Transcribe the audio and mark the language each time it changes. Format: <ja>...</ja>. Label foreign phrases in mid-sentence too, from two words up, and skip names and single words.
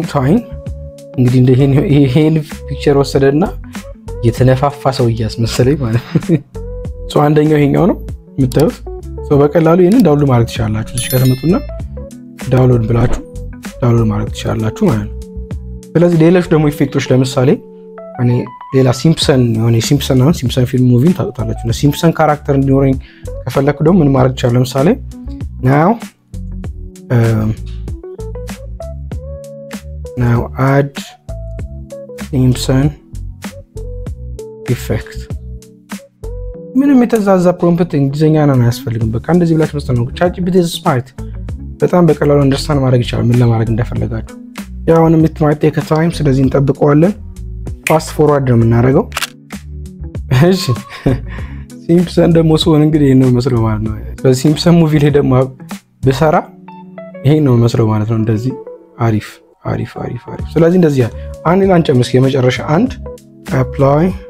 <am>ታይም እንግዲህ ይሄን ፒክቸር ወሰደና የተነፋፋ ሰው እያስመሰለኝ ማለት ነው። ሶ አንደኛው ይሄኛው ነው የምታዩት። ሶ በቀላሉ ይሄንን ዳውንሎድ ማድረግ ትችላላችሁ። እዚህ ጋር ተመጡና ዳውንሎድ ብላችሁ ዳውንሎድ ማድረግ ትችላላችሁ ማለት ነው። ስለዚህ ሌሎች ደግሞ ኢፌክቶች ለምሳሌ እኔ ሌላ ሲምፕሰን የሆነ ሲምፕሰን ፊልም ሙቪን ታውቃላችሁ። ሲምፕሰን ካራክተር እንዲኖረኝ ከፈለኩ ደግሞ ምን ማድረግ ይችላል? ለምሳሌ</am> <en>now add Simpson effect።</en> <am>ምንም የተዛዛ ፕሮምፕት እንግሊዘኛ ነው አያስፈልግም። በቃ እንደዚህ ብላችሁ መስጠት ነው። ቻትጂፒቲ ስማርት በጣም በቀላሉ አንደርስታንድ ማድረግ ይችላል ምን ለማድረግ እንደፈለጋችሁ። ያውንም</am> <en>it might take time</en> <am>ስለዚህ እንጠብቀዋለን።</am> <en>fast forward</en> <am>ነው የምናደርገው። እሺ ሲምፕሰን ደግሞ ሲሆን እንግዲህ ነው መስለው ማለት ነው። በሲምፕሰን ሙቪ ላይ ደግሞ በሰራ ይሄ ነው መስለው ማለት ነው። እንደዚህ አሪፍ። ስለዚህ እንደዚህ አንድ ላንጨምስ የመጨረሻ አንድ አፕላይ</am>